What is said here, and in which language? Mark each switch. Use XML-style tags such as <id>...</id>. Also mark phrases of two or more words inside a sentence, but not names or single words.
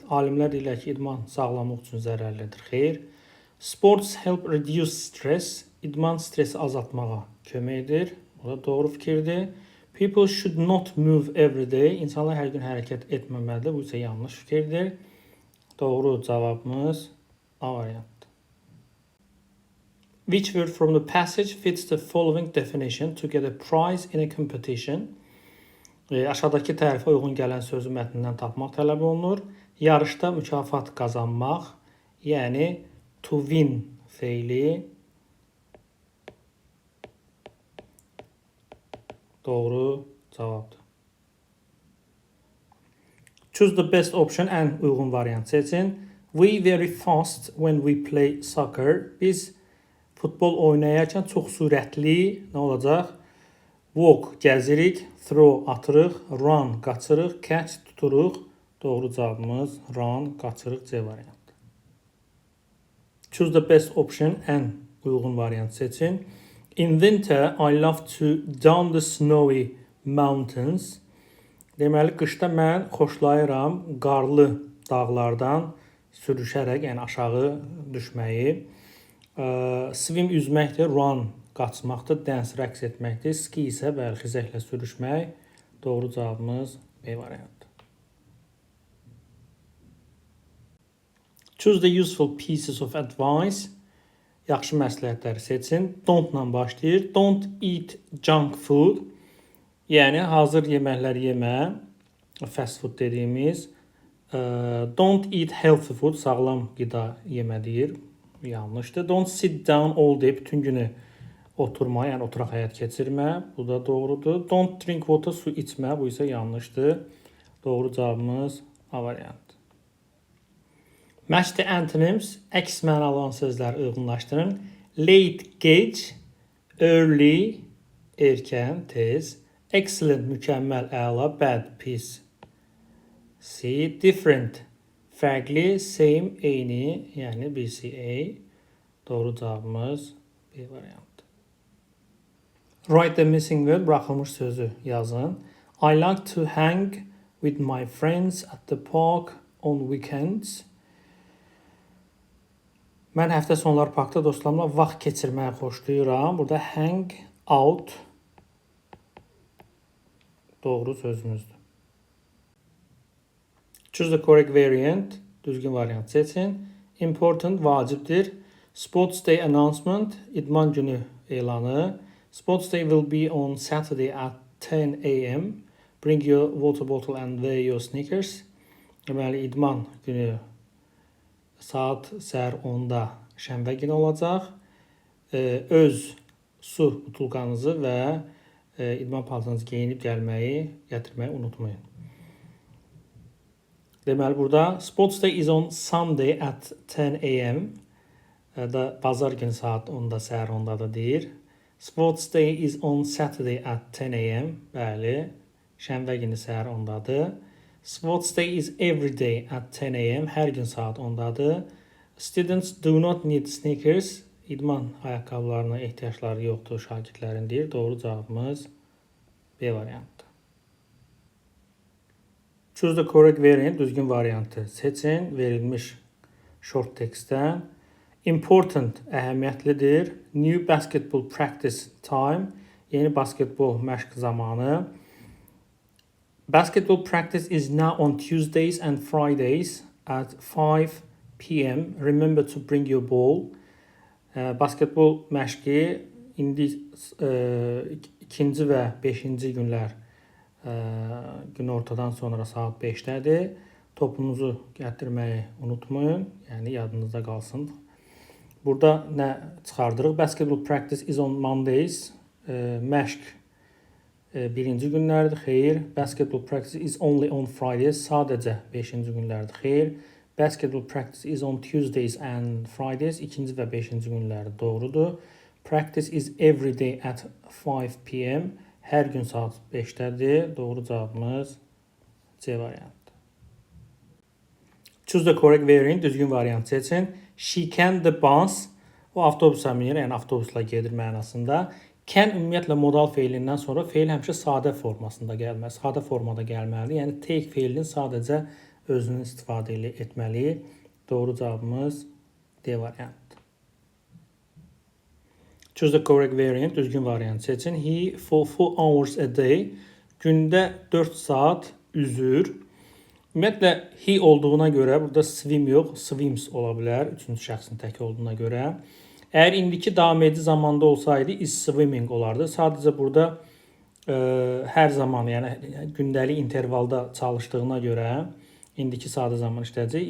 <az>Alimlər deyirlər ki, idman sağlamlıq üçün zərərlidir. Xeyr.</az> <en>Sports help reduce stress.</en> <az>İdman stresi azaltmağa kömək edir. Bu da doğru fikirdir.</az> <en>People should not move every day.</en> <az>İnsanlar hər gün hərəkət etməməlidir. Bu isə yanlış fikirdir. Doğru cavabımız A variantı.</az> <en>Which word from the passage fits the following definition to get a prize in a competition?</en> <az>Aşağıdakı tərifə uyğun gələn sözü mətnindən tapmaq tələb olunur. Yarışda mükafat qazanmaq, yəni</az> <en>to win</en> <az>feili. Doğru cavabdır.</az> <en>Choose the best option,</en> <az>ən uyğun variant seçin.</az> <en>We very fast when we play soccer.</en> <az>Biz futbol oynayarkən çox sürətli nə olacaq? Walk gəzirik, throw atırıq, run qaçırıq, catch tuturuq. Doğru cavabımız run, qaçırıq C variantı.</az> <en>Choose the best option,</en> <az>ən uyğun variant seçin.</az> <en>In winter, I love to down the snowy mountains.</en> <az>Deməli, qışda mən xoşlayıram qarlı dağlardan sürüşərək, yəni aşağı düşməyi. Swim üzməkdir, run qaçmaqdır, dance rəqs etməkdir, ski isə bəli xizəklə sürüşmək. Doğru cavabımız B variantı.</az> <en>Choose the useful pieces of advice.</en> <az>Yaxşı məsləhətləri seçin. Don't-la başlayır.</az> <en>Don't eat junk food.</en> <az>Yəni hazır yeməkləri yemə.</az> <en>Fast food dediyimiz. Don't eat healthy food.</en> <az>Sağlam qida yemə deyir. Yanlışdır.</az> <en>Don't sit down all day.</en> <az>Bütün günü oturma, yəni oturaq həyat keçirmə. Bu da doğrudur.</az> <en>Don't drink water.</en> <az>Su içmə. Bu isə yanlışdır. Doğru cavabımız A variantı.</az> <en>Match the antonyms.</en> <az>Əks mənalı olan sözləri uyğunlaşdırın. Late, gec, early, erkən, tez. Excellent, mükəmməl, əla, bad, pis. C. Different, fərqli, same, eyni, yəni BCA. Doğru cavabımız B variantı.</az> <en>Write the missing word,</en> <az>buraxılmış sözü yazın.</az> <en>I like to hang with my friends at the park on weekends.</en> <az>Mən həftə sonları parkda dostlarımla vaxt keçirməyi xoşlayıram. Burada</az> <en>hang out</en> <az>doğru sözümüzdür.</az> <en>Choose the correct variant.</en> <az>Düzgün variant seçin. Important vacibdir.</az> <en>Sports day announcement.</en> <az>İdman günü elanı.</az> <en>Sports day will be on Saturday at 10 a.m. Bring your water bottle and wear your sneakers.</en> <az>Deməli, idman günü saat səhər 10-da şənbə günü olacaq. Öz su butulkanızı və idman paltarınızı geyinib gəlməyi, gətirməyi unutmayın. Deməli, burada</az> <en>sports day is on Sunday at 10 a.m.</en> <az>Da bazar günü saat 10-da, səhər 10-da da deyir.</az> <en>Sports day is on Saturday at 10 a.m.</en> <az>Bəli, şənbə günü səhər 10-dadır.</az> <en>Sports day is every day at 10 a.m.</en> <az>Hər gün saat 10-dadır.</az> <en>Students do not need sneakers.</en> <az>İdman ayaqqabılarına ehtiyacları yoxdur şagirdlərin deyir. Doğru cavabımız B variantı.</az> <en>Choose the correct variant,</en> <az>düzgün variantı seçin. Verilmiş</az> <en>short textdən.</en> <az>Important, əhəmiyyətlidir.</az> <en>New basketball practice time,</en> <az>yeni basketbol məşq zamanı.</az> <en>Basketball practice is now on Tuesdays and Fridays at 5 p.m. Remember to bring your ball.</en> <az>Basketbol məşqi indi ikinci və 5-ci günlər günortadan sonra saat 5-dədir. Topunuzu gətirməyi unutmayın, yəni yadınızda qalsın. Burada nə çıxardırıq?</az> <en>Basketball practice is on Mondays.</en> <az>Məşq birinci günlərdir, xeyr.</az> <en>Basketball practice is only on Fridays.</en> <az>Sadəcə 5-ci günlərdir, xeyr.</az> <en>Basketball practice is on Tuesdays and Fridays.</en> <az>İkinci və 5-ci günləri doğrudur.</az> <en>Practice is every day at 5 p.m.</en> <az>Hər gün saat 5-dədir. Doğru cavabımız C variantı.</az> <en>Choose the correct variant,</en> <az>düzgün variant seçin.</az> <en>She can the bus.</en> <az>O avtobusa minir, yəni avtobusla gedir mənasında. Can ümumiyyətlə modal feilindən sonra feil həmişə sadə formasında gəlməli, sadə formada gəlməlidir. Yəni take feilinin sadəcə özünü istifadə etməli. Doğru cavabımız D variantı.</az> <en>Choose the correct variant, düzgün variant seçin. He for 4 hours a day.</en> <az>Gündə 4 saat üzür. Ümumiyyətlə, he olduğuna görə, burada swim yox, swims ola bilər. Üçüncü şəxsin təki olduğuna görə. Əgər indiki davam edici zamanda olsaydı,</az> <en>is swimming</en> <az>olardı. Sadəcə burada hər zaman, yəni gündəlik intervalda çalışdığına görə indiki sadə zaman işləyəcək.</az>